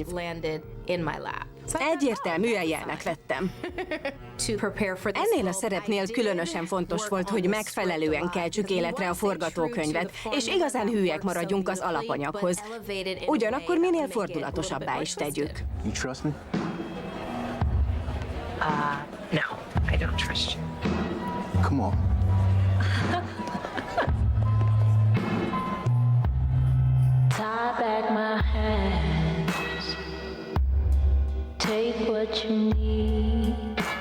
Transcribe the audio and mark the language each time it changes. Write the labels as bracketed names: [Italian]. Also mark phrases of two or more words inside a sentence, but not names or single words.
[Hungarian] Egyértelműen jelnek vettem. Ennél a szerepnél különösen fontos volt, hogy megfelelően keltsük életre a forgatókönyvet, és igazán hülyek maradjunk az alapanyaghoz. Ugyanakkor minél fordulatosabbá is tegyük. [English] You trust me? No, I don't trust you. Come on. Tie back my hands, take what you need.